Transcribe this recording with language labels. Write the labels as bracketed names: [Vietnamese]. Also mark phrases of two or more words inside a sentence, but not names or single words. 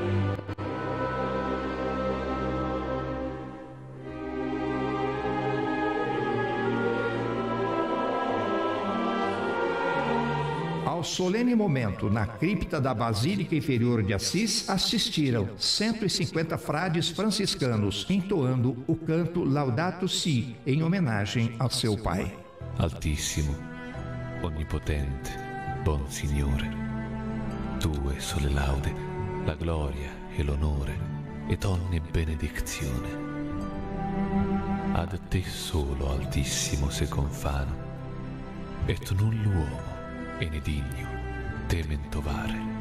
[Portuguese] Ao solene momento, na cripta da Basílica Inferior de Assis, assistiram 150 frades franciscanos, entoando o canto Laudato Si, em homenagem ao seu pai. [Italian] Altissimo, onnipotente, buon Signore, tue sole laude, la gloria e l'onore, et ogni benedizione. Ad te solo, Altissimo, se confano, et null uomo e ne digno temen tovare.